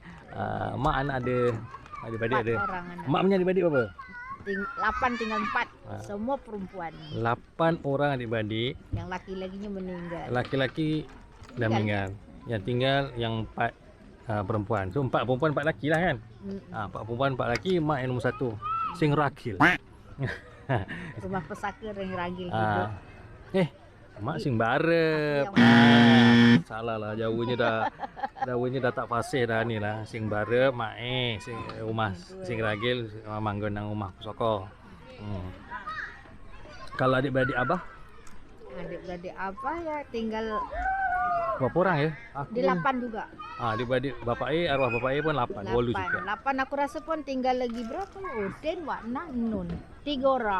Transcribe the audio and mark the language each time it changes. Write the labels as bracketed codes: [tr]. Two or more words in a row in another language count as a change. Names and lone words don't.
[ms] Mak anak ada adik-adik ada. Mak punya adik-adik berapa? 8 tinggal 4. Semua perempuan. 8 orang adik-adik. Yang laki-lakinya meninggal. Laki-laki dah meninggal. Yang tinggal yang 4 perempuan. So 4 perempuan 4 laki lah kan? 4 perempuan 4 laki, mak yang nombor 1. [jv] Sing ragil. [ms] Rumah pesaka yang ragil hidup. [jv] Mak sing barep. [ms] Salah lah, Jawanya dah tak fasih dah ni lah. [jv] Sing barep, mak sing rumah sing ragil manggon nang rumah pusaka. [ms] Kalau adik-beradik abah? Adik-beradik apa ya tinggal berapa orang ya? Di 8 juga. Adik-beradik bapak arwah bapak pun 8. Walu juga. 8 aku rasa pun tinggal lagi berapa? Udin, Wakna, Nun. 3 orang.